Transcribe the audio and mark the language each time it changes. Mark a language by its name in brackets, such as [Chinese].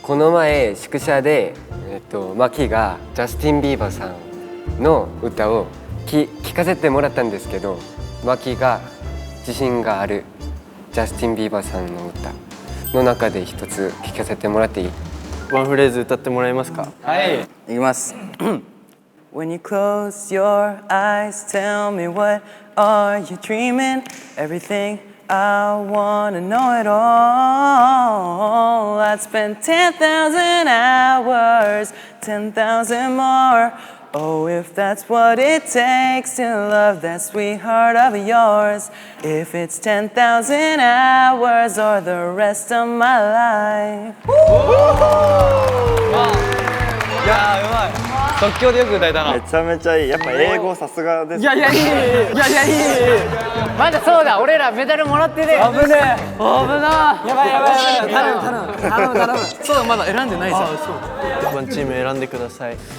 [Japanese] この前宿舎で、マキがジャスティン・ビーバーさんの歌を聞かせてもらったんですけど、マキが自信があるジャスティン・ビーバーさんの歌の中で一つ聞かせてもらっていい？ワンフレーズ歌ってもらえますか？いきます。 [English] When you close your eyes, tell me what are you dreaming? Everything I wanna know it all. I'd spend 10,000 hours, 10,000 more. Oh, if that's what it takes to love that sweetheart of yours. If it's 10,000 hours or the rest of my life. [Japanese] いやー、うまい。即興でよく歌えたな。めちゃめちゃいい。やっぱ英語さすがです。いやいやいい。まだそうだ、俺らメダルもらってね。危ねえ。危な。やばい。頼む。そうだ、まだ選んでないじゃん。ワンチーム選んでください。